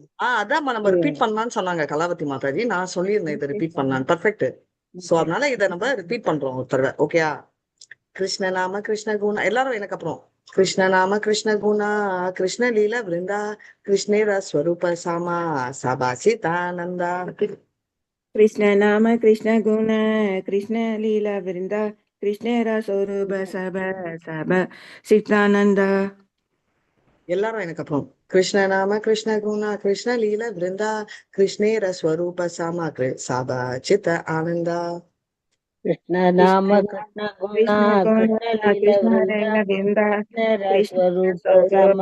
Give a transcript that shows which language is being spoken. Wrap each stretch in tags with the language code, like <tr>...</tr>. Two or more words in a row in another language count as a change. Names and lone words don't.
<ta>அதான் நம்ம ரிப்பீட் பண்ணலாம்னு சொன்னாங்க கலாவதி மாதாஜி. நான் சொல்லியிருந்தேன் இதை ரிப்பீட் பண்ணலான்னு. பர்ஃபெக்ட். சோ அதனால இதை நம்ம ரிப்பீட் பண்றோம் ஒரு தடவை. ஓகேயா?</ta> <bn>কৃষ্ণ নাম কৃষ্ণ গুণ.</bn> <ta>எல்லாரும் எனக்கு அப்புறம்.</ta> <bn>কৃষ্ণ নাম কৃষ্ণ গুণ কৃষ্ণ লীলা বৃন্দ কৃষ্ণের স্বরূপ সম সব চিদানন্দ. কৃষ্ণ নাম কৃষ্ণ গুণ কৃষ্ণ লীলা বৃন্দ কৃষ্ণ স্বরূপ সব সব சித்தானந்த.</bn> <ta>எல்லாரும் எனக்கு அப்புறம்.</ta> <bn>কৃষ্ণ নাম কৃষ্ণ গুণ কৃষ্ণ লীলা বৃন্দ কৃষ্ণের স্বরূপ সম সব চিৎ আনন্দ. কৃষ্ণ নাম কৃষ্ণ গুণ কৃষ্ণ লীলা বৃন্দ স্বরূপ</bn>